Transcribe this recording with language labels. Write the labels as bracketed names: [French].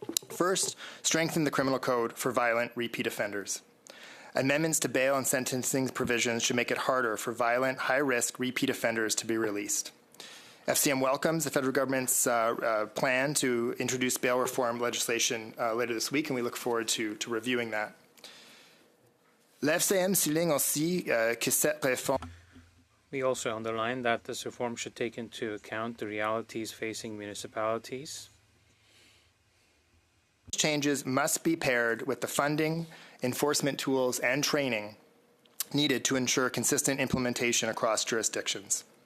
[English] First, strengthen the criminal code for violent repeat offenders. Amendments to bail and sentencing provisions should make it harder for violent, high-risk repeat offenders to be released. FCM welcomes the federal government's plan to introduce bail reform legislation later this week, and we look forward to reviewing that. [French] La FCM souligne aussi que cette réforme. [English] We also underline that this reform should take into account the realities facing municipalities. Changes must be paired with the funding, enforcement tools, and training needed to ensure consistent implementation across jurisdictions.